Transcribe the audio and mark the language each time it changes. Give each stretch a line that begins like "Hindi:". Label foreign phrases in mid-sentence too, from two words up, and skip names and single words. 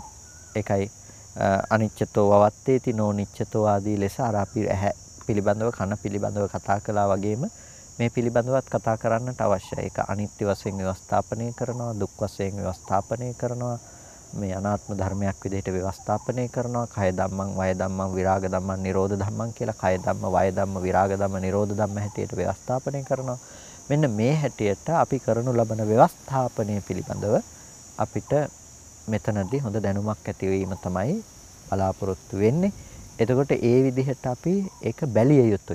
Sinhala: ඒකයි
Pali: අනිච්චතෝ වවත්තේති නොනිච්චතෝ
Sinhala: ආදී ලෙස අර අපි ඇහැ පිළිබඳව, කන පිළිබඳව කතා කළා වගේම මේ පිළිබඳවත් කතා කරන්නට අවශ්‍යයි. ඒක අනිත්‍ය වශයෙන් ව්‍යවස්ථාපනය කරනවා, දුක් වශයෙන් ව්‍යවස්ථාපනය කරනවා, මේ අනාත්ම ධර්මයක් විදිහට ව්‍යවස්ථාපනය කරනවා.
Pali: කය ධම්මං, වය ධම්මං, විරාග ධම්මං, නිරෝධ ධම්මං
Sinhala: කියලා
Pali: කය ධම්ම, වය ධම්ම, විරාග ධම්ම, නිරෝධ ධම්ම
Sinhala: හැටියට ව්‍යවස්ථාපනය කරනවා. මෙන්න මේ හැටියට අපි කරනු ලබන ව්‍යවස්ථාපනය පිළිබඳව අපිට මෙතනදී හොඳ දැනුමක් ඇතිවීම තමයි බලාපොරොත්තු වෙන්නේ. එතකොට ඒ විදිහට අපි ඒක බැලිය යුතුයි.